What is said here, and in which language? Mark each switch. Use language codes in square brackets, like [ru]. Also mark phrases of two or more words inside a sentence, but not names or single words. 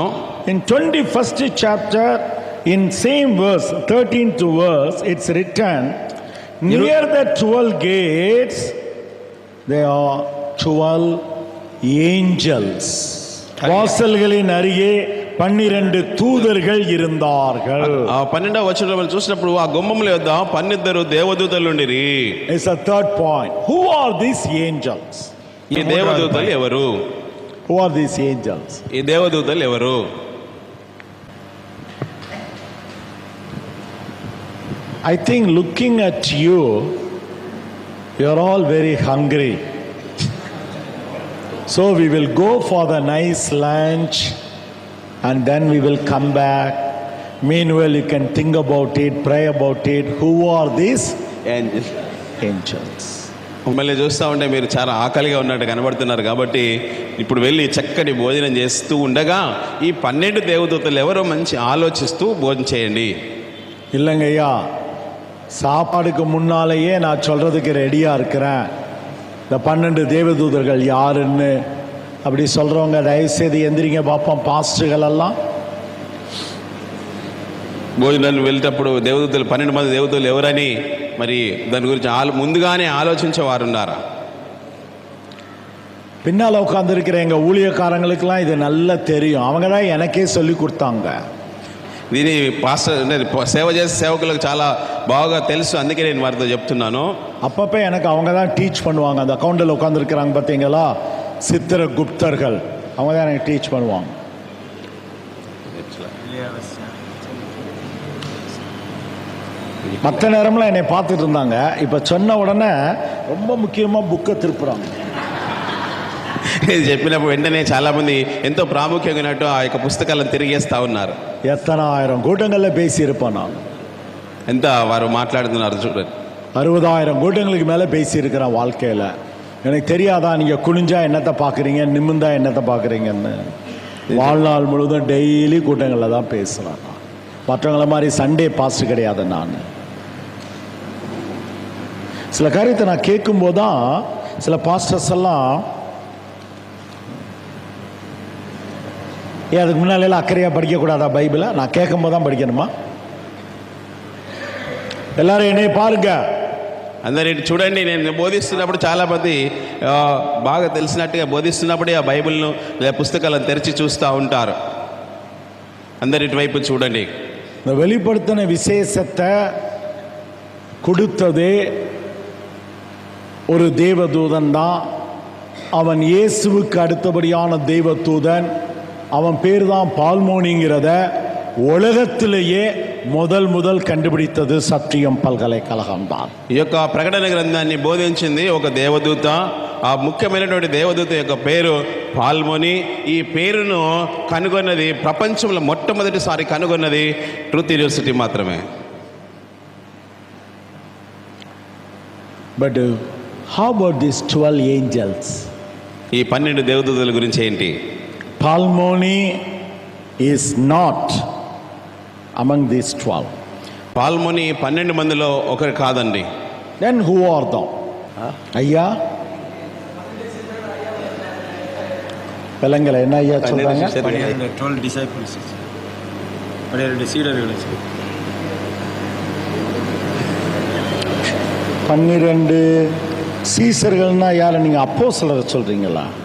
[en] In 21st chapter, in same verse 13th verse, it's written, near the 12 gates there are 12 angels. [ta] வாசல்களின் அருகே 12 தூதர்கள் இருந்தார்கள். [te] ఆ 12వ వచనంలో చూసినప్పుడు ఆ గుమ్మముల యొద్ద 12 దేవదూతలు ఉండిరి. [en] It's a third point. Who are these angels? [te] ఈ దేవదూతలు ఎవరు? [en] Who are these angels? [te] ఈ దేవదూతలు ఎవరు? [en] I think looking at you, you're all very hungry. So we will go for the nice lunch and then we will come back. Meanwhile, you can think about it, pray about it. Who are these angels? [te] మిమ్మల్ని చూస్తూ ఉంటే మీరు చాలా ఆకలిగా ఉన్నట్టు కనబడుతున్నారు కాబట్టి ఇప్పుడు వెళ్ళి చక్కటి భోజనం చేస్తూ ఉండగా ఈ 12 దేవదూతలు ఎవరో మంచి ఆలోచిస్తూ భోజనం చేయండి. [ta] இல்லைங்கய்யா, சாப்பாடுக்கு முன்னாலேயே நான் சொல்றதுக்கு ரெடியா இருக்கிறேன். இந்த 12 தேவதூதர்கள் யாருன்னு அப்படி சொல்றவங்க தயவுசெய்து எந்திரிங்க பார்ப்போம். பாஸ்டர்கள் எல்லாம் [te] భోజనాలు వెళ్ళేటప్పుడు దేవదూతలు 12 మంది దేవదూతలు ఎవరని మరి దాని గురించి ముందుగానే ఆలోచించేవారు ఉన్నారా? [ta] பின்னால் உட்காந்துருக்கிற எங்கள் ஊழியக்காரங்களுக்கெல்லாம் இது நல்லா தெரியும். அவங்க தான் எனக்கே சொல்லி கொடுத்தாங்க. [te] దీని పాస్టర్ సేవ చేసే సేవకులకు చాలా బాగా తెలుసు, అందుకే నేను వారితో చెప్తున్నాను. [ta] அப்பப்போ எனக்கு அவங்க தான் டீச் பண்ணுவாங்க. அந்த அக்கௌண்டில் உட்காந்துருக்கிறாங்க பார்த்தீங்களா, சித்திர குப்தர்கள், அவங்க தான் எனக்கு டீச் பண்ணுவாங்க. மற்ற நேரம்லாம் என்னை பார்த்துட்டு இருந்தாங்க. இப்போ சொன்ன உடனே ரொம்ப முக்கியமாக புக்கை திருப்புறாங்க. [te] ఇది చెప్పినప్పుడు వెంటనే చాలా మంది ఎంతో ప్రాముఖ్యంగా ఉన్నట్టు ఆ యొక్క పుస్తకాలను తిరిగేస్తా ఉన్నారు. [ta] எத்தனை ஆயிரம் கூட்டங்களில் பேசியிருப்பேன் நான். [te] ఎంత వారు మాట్లాడుతున్నారు చూడండి. [ta] 60,000 கூட்டங்களுக்கு மேலே பேசியிருக்கிறேன் வாழ்க்கையில். எனக்கு தெரியாதா நீங்கள் குனிஞ்சா என்னத்தை பார்க்குறீங்க, நிமிந்தா என்னத்தை பார்க்குறீங்கன்னு. வாழ்நாள் முழுவதும் டெய்லி கூட்டங்களில் தான் பேசுகிறேன். மற்றவங்கள மாதிரி [en] Sunday past [ta] கிடையாது. நான் சில காரியத்தை நான் கேட்கும்போது தான் சில பாஸ்டர்ஸ் எல்லாம், ஏன் அதுக்கு முன்னால அக்கறையாக படிக்கக்கூடாதா பைபிளை? நான் கேட்கும்போது தான் படிக்கணுமா? எல்லாரும் என்னை பாருங்க. [te] అందరి చూడండి, నేను బోధిస్తున్నప్పుడు చాలా మంది బాగా తెలిసినట్టుగా బోధిస్తున్నప్పుడే ఆ బైబిల్ను లేదా పుస్తకాలను తెరిచి చూస్తూ ఉంటారు. అందరి వైపు చూడండి. [ta] இந்த வெளிப்படுத்தின விசேஷத்தை கொடுத்ததே ஒரு தேவதூதன் தான். அவன் இயேசுவுக்கு அடுத்தபடியான தேவதூதன். அவன் பேர் தான் பால்மோனிங்கிறத உலகத்திலேயே முதல் கண்டுபிடித்தது சத்தியம் பல்கலைக்கழகம் தான். [te] ఈ యొక్క ప్రకటన గ్రంథాన్ని బోధించింది ఒక దేవదూత. ఆ ముఖ్యమైనటువంటి దేవదూత యొక్క పేరు పాల్మోని. ఈ పేరును కనుగొన్నది, ప్రపంచంలో మొట్టమొదటిసారి కనుగొన్నది ట్రూత్ యూనివర్సిటీ మాత్రమే. [en] But how about this 12 angels? [te] ఈ 12 దేవదూతల గురించి ఏంటి? [en] పాల్మోని is not among these 12. [te] పాల్మోని 12 మందిలో ఒకరు కాదండి. [en] Then who are them? [ta] ஐயா விலங்கல என்ன ஐயா சொல்றாங்க? 12 disciples. 12 சீடர்களை சொல்லு. 12 சீசர்கள்னா யாரை நீங்கள் அப்போஸ்தலரை சொல்கிறீங்களா?